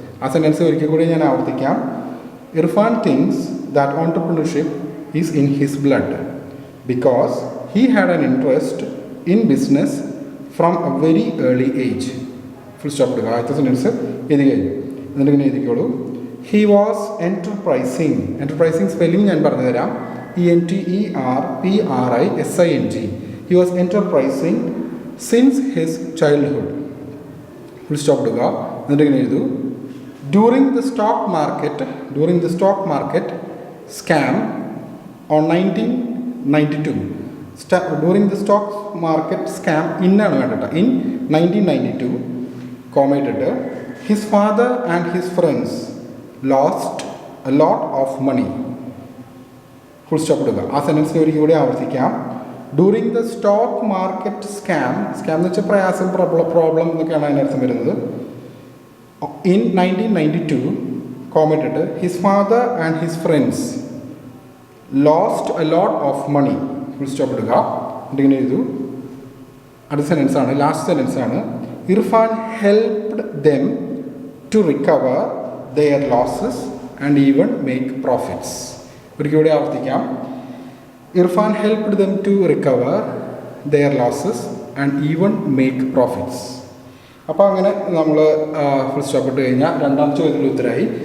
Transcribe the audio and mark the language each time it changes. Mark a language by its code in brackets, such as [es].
[en] ആ സെൻറ്റൻസ് ഒരിക്കൽ കൂടി ഞാൻ ആവർത്തിക്കാം. Irfan thinks that entrepreneurship is in his blood because he had an interest in business from a very early age. Full stop [ml] എടുക്കുക. ആദ്യത്തെ sentence എഴുതി കഴിഞ്ഞു. എന്നിട്ട് ഇങ്ങനെ എഴുതിക്കോളൂ. [en] he was enterprising [ml] സ്പെല്ലിംഗ് ഞാൻ പറഞ്ഞു തരാം. [en] ENTERPRISING. He was enterprising since his childhood. Full stop [ml] എടുക്കുക. എന്നിട്ട് ഇങ്ങനെ എഴുതൂ. [en] During the stock market scam on 1992. During the stock market scam [ml] ഇന്നാണ് വേണ്ടത്. [en] In 1992, commented, his father and his friends lost a lot of money. Full stop [ml] എടുക്കുക. ആ സെൻറ്റൻസിനെ ഒരിക്കൽ കൂടി ആവർത്തിക്കാം. [en] during the stock market scam [ml] എന്ന് വെച്ചാൽ പ്രയാസം, പ്രോബ്ലം എന്നൊക്കെയാണ് അതിനർത്ഥം വരുന്നത്. [en] In 1992 commented his father and his friends lost a lot of money. Full stop [ml] എടുക്കുക. ഇങ്ങനെ എഴുതൂ. അടുത്ത സെൻറ്റൻസ് ആണ്, ലാസ്റ്റ് സെൻറ്റൻസ് ആണ്. [en] Irfan helped them to recover their losses and even make profits. [ml] ഒരിക്കൽ കൂടി ആവർത്തിക്കാം. [en] Irfan helped them to recover their losses and even make profits. [ml] അപ്പോൾ അങ്ങനെ നമ്മൾ ഫുൾ സ്റ്റോപ്പ് ഇട്ട് കഴിഞ്ഞാൽ രണ്ടാമത്തെ ചോദ്യത്തിൻ്റെ ഉത്തരമായി.